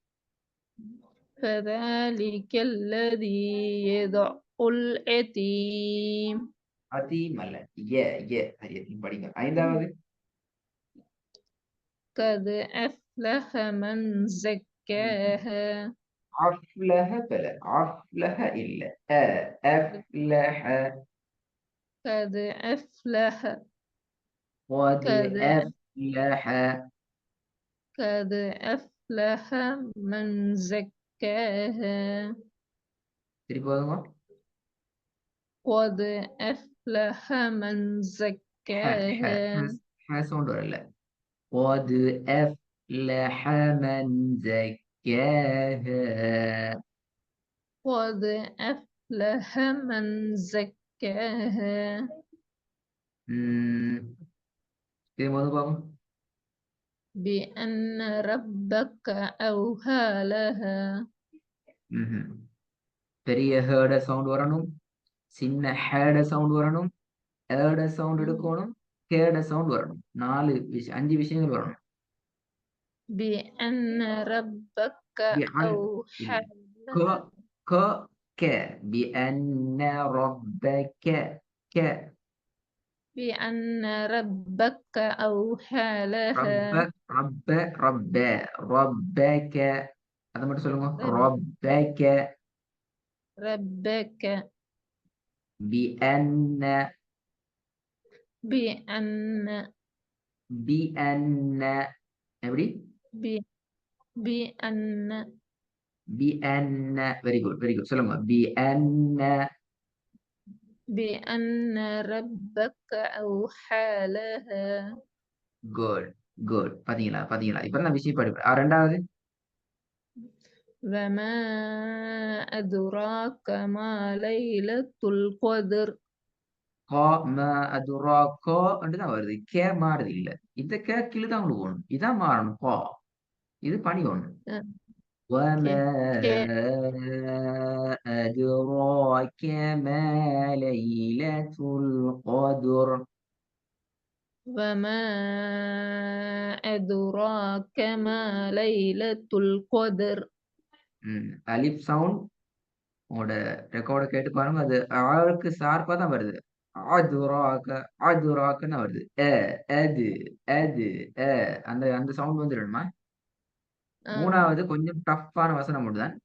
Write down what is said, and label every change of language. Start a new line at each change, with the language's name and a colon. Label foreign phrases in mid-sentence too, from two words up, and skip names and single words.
Arabic: فذلك الذي يدع اليتيم.
Tamil: அதீம் அல்ல. சரி, அதையும் படிங்க. ஐந்தாவது.
Arabic: قد أفلح من زكاها.
Tamil: அஃப்லஹ பல. அஃப்லஹ இல்ல.
Arabic: أ أفلح. قد أفلح. قد قد أفلح. قد أفلح من زكاها.
Tamil: திருப்பி போதுங்க.
Arabic: قد أفلح من زكاها.
Tamil: சவுண்ட் வரல.
Arabic: قد أفلح من زكاها. قد أفلح من زكاها.
Tamil: திருப்பி போது பாப்போம்.
Arabic: بأن ربك أوهى لها.
Tamil: பெரிய ஹேர்ட சவுண்ட் வரணும். சின்ன ஹேட சவுண்ட் வரணும். ஏட சவுண்ட் எடுக்கணும். கேட சவுண்ட் வரணும். 5 விஷயங்கள் வரணும்.
Arabic: بأن ربك أوحى க لها. க க. بأن ربك. ك. بأن ربك أوحى لها. رب رب ربك.
Tamil: அதை மட்டும் சொல்லுங்க.
Arabic: رب ربك. ربك. بأن. بأن بأن. எப்படி? ب- بأن بأن.
English: very good very good.
Tamil: சொல்லுங்க.
Arabic: بأن. بأن ربك أوحى لها.
English: good good.
Tamil: பாத்தீங்களா பாத்தீங்களா? இப்ப நான் விஷயம் படிப்பேன். ரெண்டாவது.
Arabic: وما أدراك ما ليلة القدر.
Tamil: கா ம அதுராக்கா தான் வருது. கே மாறுது இல்ல. இந்த கே கீழ தான் கொண்டு போகணும். இதான் மாறணும். கா. இது பணி ஒண்ணு. அ
Arabic: وما கே கே أدراك ما ليلة القدر. وما أدراك ما ليلة القدر.
Tamil: அலிப் சவுண்ட் உங்களோட ரெக்கார்டை கேட்டு பாருங்க. அது ஆளுக்கு சார்பா தான் வருது. அதுராக அதுராகன்னு தான் வருது. அது அது அந்த அந்த சவுண்ட் வந்துடணுமா? ஆ மூணாவது கொஞ்சம் டஃப்பான வசனம் மட்டும் தான்.